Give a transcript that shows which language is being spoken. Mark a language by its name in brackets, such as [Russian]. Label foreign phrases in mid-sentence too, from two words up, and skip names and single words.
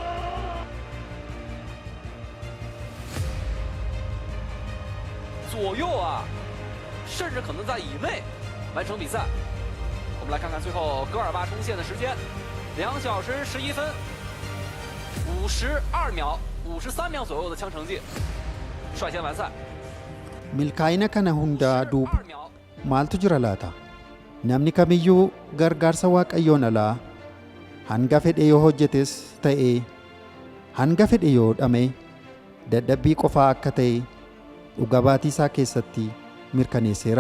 [Chinese] 左右啊，甚至可能在以内完成比赛。我们来看看最后戈尔巴冲线的时间，2小时11分52秒、53秒左右的枪成绩，率先完赛。 [Oromo] milkaa'ina kana hundaa duuba maaltu jira laata? Namni kamiyyuu gargaarsa waaqayyoon alaa hanga fedhe yoo hojjetes ta'ee hanga fedhe yoo dhame dadhabbii qofaa akka ta'e dhuga baatii isaa keessatti mirkaneesseera.